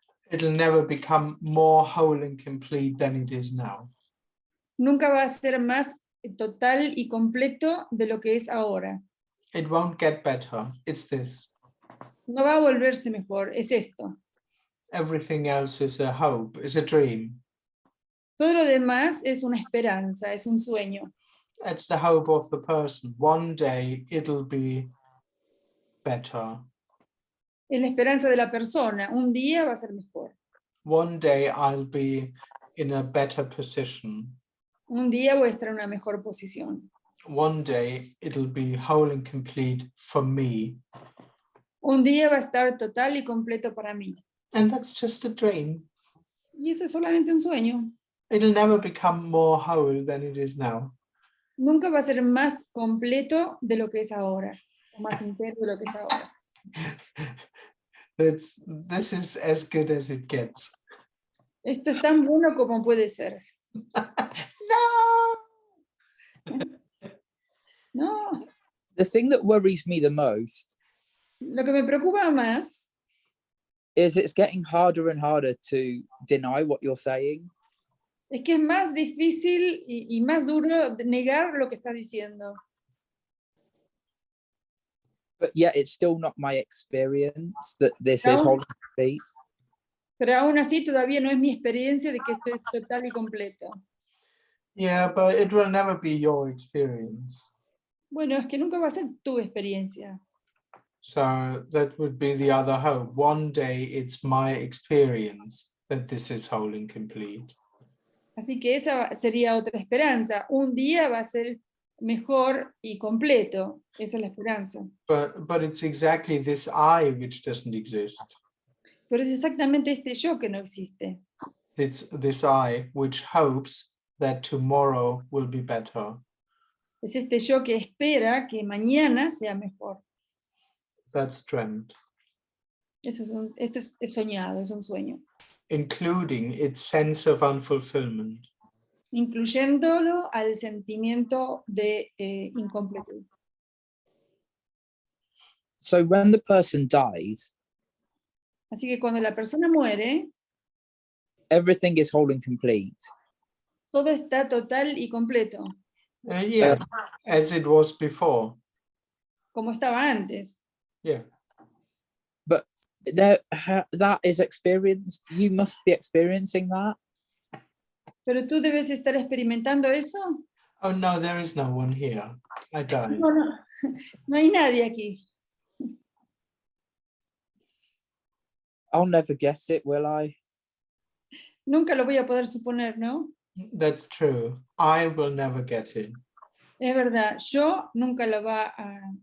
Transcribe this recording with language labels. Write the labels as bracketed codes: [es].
[en] It'll never become more whole and complete than it is now. [es] Nunca va a ser más total y completo de lo que es ahora. [en] It won't get better. It's this. [es] No va a volverse mejor, es esto. [en] Everything else is a hope, is a dream. [es] Todo lo demás es una esperanza, es un sueño. [en] It's the hope of the person. One day it'll be better. [es] Es la esperanza de la persona. Un día va a ser mejor. [en] One day I'll be in a better position. [es] Un día voy a estar en una mejor posición. [en] One day it'll be whole and complete for me. [es] Un día va a estar total y completo para mí. [en] And that's just a dream. [es] Y eso es solamente un sueño. [en] It'll never become more whole than it is now. [es] nunca va a ser más completo de lo que es ahora, o más entero de lo que es ahora. [en] This is as good as it gets. [es] Esto es tan bueno como puede ser. [en] No! [es] No, [en] The thing that worries me the most [es] lo que me preocupa más [en] is it's getting harder and harder to deny what you're saying. [es] es que es más difícil y más duro negar lo que estás diciendo. [en] But yet it's still not my experience that this is [es] No. [en] whole and complete. [es] Pero aún así todavía no es mi experiencia de que esto es total y completo. [en] Yeah, but it will never be your experience. [es] Bueno, es que nunca va a ser tu experiencia. [en] So that would be the other hope. One day it's my experience that this is whole and complete. [es] Así que esa sería otra esperanza. Un día va a ser mejor y completo. Esa es la esperanza. [en] But it's exactly this I which doesn't exist. [es] Pero es exactamente este yo que no existe. [en] It's this I which hopes that tomorrow will be better. [es] Es este yo que espera que mañana sea mejor. [en] That's dreamt, [es] Esto es soñado, es un sueño. [en] including its sense of unfulfillment. [es] Incluyéndolo al sentimiento de incompletud. [en] So when the person dies, [es] Así que cuando la persona muere, [en] everything is whole and complete. [es] todo está total y completo, [en] Yeah, as it was before. [es] como estaba antes. [en] Yeah. But that is experienced. You must be experiencing that. [es] Pero tú debes estar experimentando eso. [en] Oh no, there is no one here. I died. [es] No, no, no hay nadie aquí. [en] I'll never guess it, will I? [es] Nunca lo voy a poder suponer, ¿no? [en] That's true. I will never get it. [es] Es verdad, yo nunca lo va a